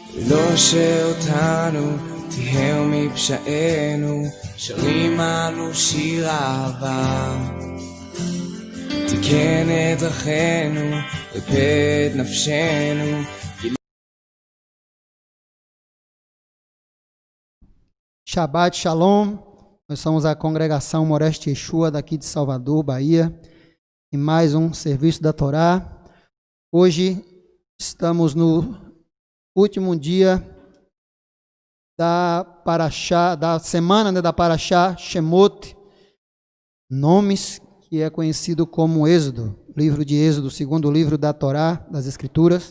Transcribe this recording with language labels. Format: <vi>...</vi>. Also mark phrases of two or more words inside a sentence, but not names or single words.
<he>לא שאותנו תיהר מפשענו, שרים אנו שיר אהבה. תיקן את דרכינו, ריפא את נפשנו. שבת שלום,</he> <pt>nós somos a congregação Moreste Yeshua daqui de Salvador, Bahia, em mais um serviço da Torá. Hoje estamos no último dia da Parashá, da semana, da Parashá Shemot, nomes que é conhecido como Êxodo, livro de Êxodo, segundo livro da Torá, das Escrituras.</pt>